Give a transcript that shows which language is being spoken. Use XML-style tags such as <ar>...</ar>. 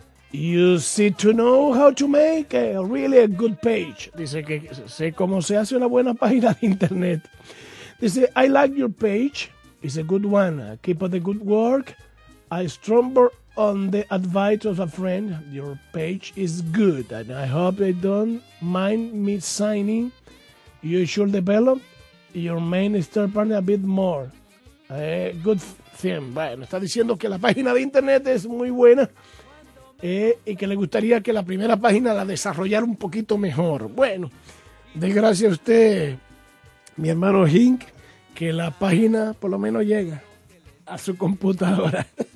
<en>You seem to know how to make a really a good page.</en> <es>Dice que sé cómo se hace una buena página de internet.</es> <en>Dice, I like your page, it's a good one. Keep up the good work. I stumble on the advice of a friend. Your page is good and I hope they don't mind me signing. You should develop your main star partner a bit more. Good thing.</en> <es>Bueno, está diciendo que la página de internet es muy buena y que le gustaría que la primera página la desarrollara un poquito mejor. Bueno, desgracia a usted, mi hermano Hink, que la página por lo menos llega a su computadora.</es>